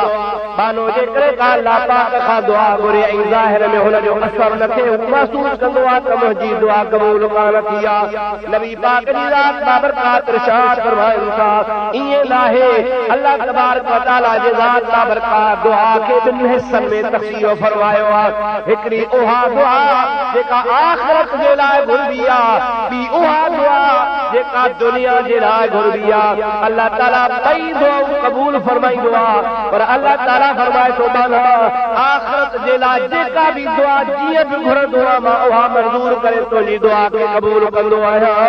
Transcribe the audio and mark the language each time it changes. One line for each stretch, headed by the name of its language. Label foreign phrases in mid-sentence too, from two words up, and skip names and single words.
Sindhi: मानो जेकॾहिं का अल्लाह पाक खां दुआ घुरे ऐं ज़ाहिर में हुनजो असर न थिए महसूस कंदो आहे त मुंहिंजी दुआ क़बूल कान थी आहे। नबी पाक जी रात बाबरकात इरशाद फरमाइनि था ईअं नाहे अल्लाह
Arabic: تبارك وتعالى
Sindhi: जे ज़ात बाबरकात दुआ खे ॿिनि हिस्सनि में तक़सीम फरमायो आहे। हिकिड़ी उहा दुआ जेका आख़िरत जे लाइ घुरबी आहे, ॿी उहा दुआ जेका दुनिया जे लाइ घुरबी आहे। अल्लाह ताला ॿई दुआऊं क़बूल फरमाईंदो आहे पर अल्लाह ताला फरमाए थो बाला आख़िरत जे लाइ जेका बि दुआ जीअं बि घुरंदो आहे मां उहा मंज़ूर करे तुंहिंजी दुआ खे क़बूल कंदो आहियां।